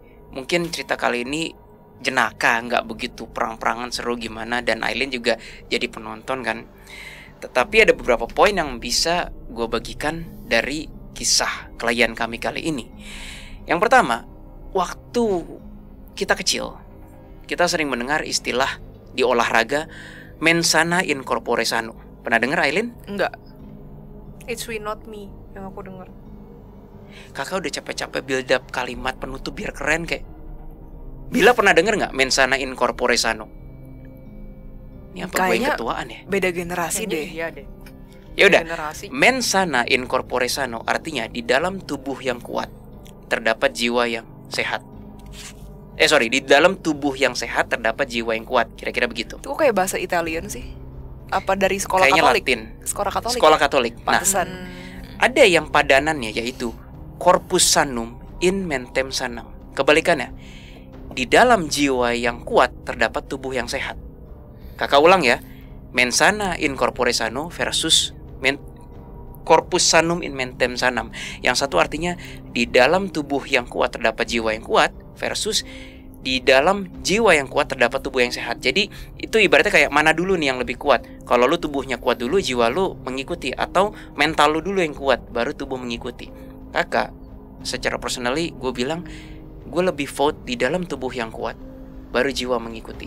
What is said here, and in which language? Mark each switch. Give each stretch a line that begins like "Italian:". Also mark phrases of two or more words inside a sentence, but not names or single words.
Indonesian: Mungkin cerita kali ini jenaka, nggak begitu perang-perangan seru gimana, dan Aileen juga jadi penonton kan. Tetapi ada beberapa poin yang bisa gue bagikan dari kisah klien kami kali ini. Yang pertama, waktu kita kecil, kita sering mendengar istilah di olahraga
Latin: mens sana in corpore sano.
Indonesian: Pernah dengar Aileen? Enggak.
English: It's we not me
Indonesian: yang aku dengar. Kakak udah capek-capek build up kalimat penutup biar keren kayak Bila pernah denger nggak
Latin: mens sana in corpore sano?
Indonesian: Ini apa gue yang ketuaan ya? Beda generasi deh. Iya deh. Ya udah. Generasi.
Latin: Mens sana in corpore sano
Indonesian: artinya di dalam tubuh yang kuat terdapat jiwa yang sehat. Di dalam tubuh yang sehat terdapat jiwa yang kuat. Kira-kira begitu. Itu kayak bahasa Italian sih. Apa dari sekolah Kayaknya Katolik? Latin. Sekolah Katolik. Sekolah Katolik. Nah, Pantesan. ada yang padanannya yaitu
Latin: corpus sanum in mentem sanam.
Indonesian: Kebalikannya, di dalam jiwa yang kuat terdapat tubuh yang sehat. Kakak ulang ya,
Latin: mens sana in corpore sano versus corpus sanum in mentem sanam.
Indonesian: Yang satu artinya di dalam tubuh yang kuat terdapat jiwa yang kuat versus di dalam jiwa yang kuat terdapat tubuh yang sehat. Jadi itu ibaratnya kayak mana dulu nih yang lebih kuat. Kalau lu tubuhnya kuat dulu, jiwa lu mengikuti. Atau mental lu dulu yang kuat, baru tubuh mengikuti. Kakak, secara personally gue bilang gue lebih vote di dalam tubuh yang kuat, baru jiwa mengikuti.